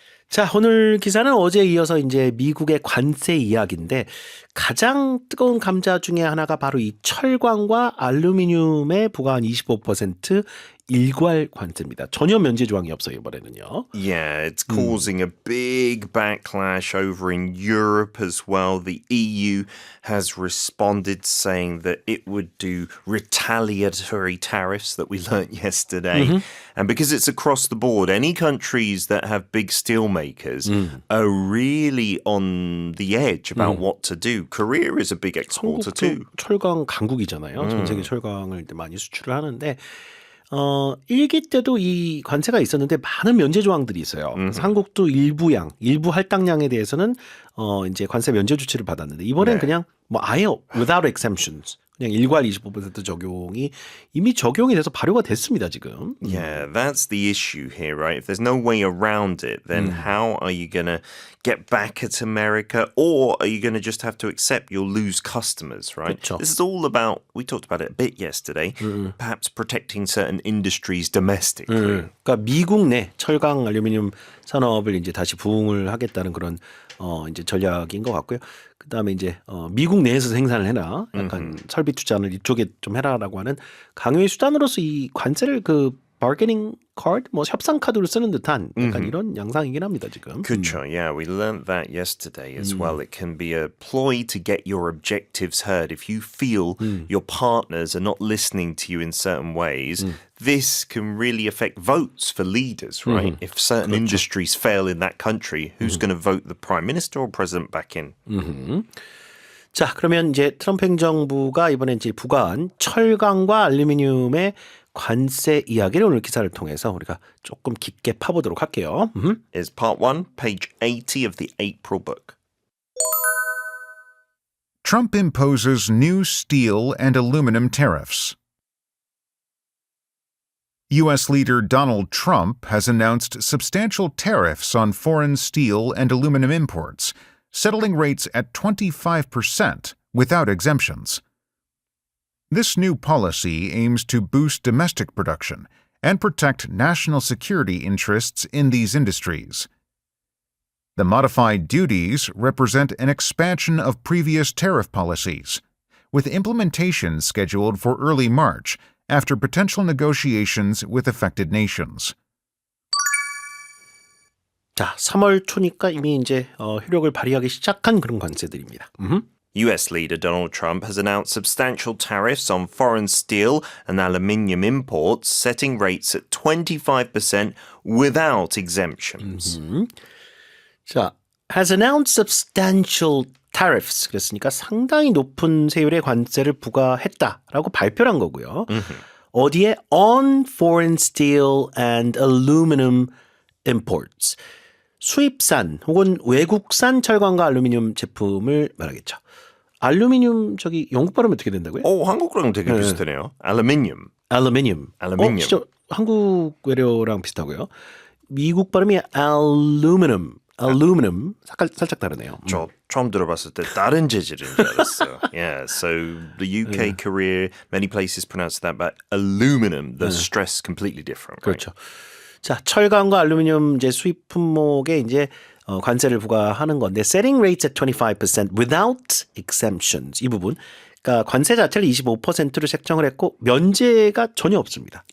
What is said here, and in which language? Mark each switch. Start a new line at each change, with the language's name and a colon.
Korean: 자, 오늘 기사는 어제 이어서 이제 미국의 관세 이야기인데 가장 뜨거운 감자 중에 하나가 바로 이 철광과 알루미늄에 부과한 25% 일괄 관세입니다. 전혀 면제 조항이 없어요, 이번에는요.
English: Yeah, it's causing a big backlash over in Europe as well. The EU has responded saying that it would do retaliatory tariffs that we learnt yesterday. And because it's across the board, any countries that have big steel makers are really on the edge about what to do. Korea is a big exporter too.
Korean: 철강 강국이잖아요. 전 세계 철강을 많이 수출을 하는데 1기 때도 이 관세가 있었는데 많은 면제 조항들이 있어요. 그래서 한국도 일부 할당량에 대해서는 이제 관세 면제 조치를 받았는데 이번엔 그냥 뭐 아예
English: without exemptions
Korean: 그냥 일괄 25% 적용이 이미 적용이 돼서 발효가 됐습니다, 지금.
English: Yeah, that's the issue here, right? If there's no way around it, then how are you going to get back at America? Or are you going to just have to accept you'll lose customers, right?
Korean: 그렇죠.
English: This is all about, we talked about it a bit yesterday, perhaps protecting certain industries domestically.
Korean: 그러니까 미국 내 철강 알루미늄 산업을 이제 다시 부흥을 하겠다는 그런 이제 전략인 것 같고요. 그다음에 이제 미국 내에서 생산을 해라. 약간 설비 투자를 이쪽에 좀 해라라고 하는 강요의 수단으로서 이 관세를 그
English: bargaining card,
Korean: 뭐 협상 카드로 쓰는 듯한 약간 이런 양상이긴 합니다, 지금. 그렇죠.
English: Yeah, we learned that yesterday as well. It can be a ploy to get your objectives heard. If you feel your partners are not listening to you in certain ways, this can really affect votes for leaders, right? If certain industries fail in that country, who's going to vote the prime minister or president back in?
Korean: 자, 그러면 이제 트럼프 행정부가 이번에 이제 부과한 철강과 알루미늄의 관세 이야기를 오늘 기사를 통해서 우리가 조금 깊게 파보도록 할게요.
English: Is part 1, page 80 of the April book. Trump imposes new steel and aluminum tariffs. U.S. leader Donald Trump has announced substantial tariffs on foreign steel and aluminum imports, settling rates at 25% without exemptions. This new policy aims to boost domestic production and protect national security interests in these industries. The modified duties represent an expansion of previous tariff policies, with implementation scheduled for early March after potential negotiations with affected nations.
Korean: 자, 3월 초니까 이미 이제 효력을 발휘하기 시작한 그런 관세들입니다.
English: US leader Donald Trump has announced substantial tariffs on foreign steel and aluminium imports, setting rates at 25% without exemptions. 자, has announced substantial tariffs.
Korean: 그랬으니까 상당히 높은 세율의 관세를 부과했다라고 발표를 한 거고요. 어디에?
English: On foreign steel and aluminum imports.
Korean: 수입산 혹은 외국산 철강과 알루미늄 제품을 말하겠죠. 알루미늄 저기 영국 발음이 어떻게 된다고요? 한국랑 되게 비슷하네요.
English: Aluminium.
Korean: 알루미늄. 진짜 한국 외래어랑 비슷하고요. 미국 발음이 aluminum. 살짝 다르네요. 저 처음 들어봤을 때 다른 재질인 줄 알았어요.
English: Yeah, so the UK, Korea, many places pronounce that, but aluminum, the stress completely different. Right?
Korean: 그렇죠. 자, 철강과 알루미늄 이제 수입 품목에 이제 관세를 부과하는 건데
English: setting rates at 25% without exemptions
Korean: 이 부분. 그러니까 관세 자체를 25%로 책정을 했고 면제가 전혀 없습니다.